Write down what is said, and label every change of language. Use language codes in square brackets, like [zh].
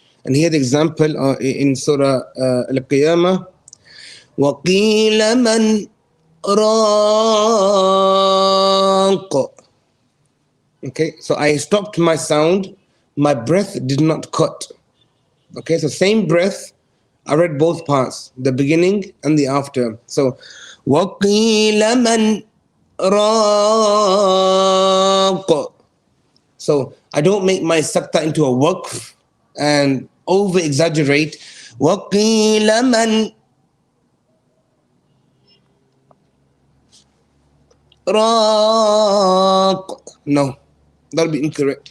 [en] And here the example in Surah Al-Qiyamah, [ar] وَقِيلَ مَنْ رَاقَ. [en] Okay, so I stopped my sound, my breath did not cut. Okay, so same breath, I read both parts, the beginning and the after. [ar] So وَقِيلَ مَنْ رَاقَ. [en] So I don't make my sakta into a waqf and over exaggerate. [ar] وَقِيلَ مَنْ رَاقَ. [en] No, that'll be incorrect.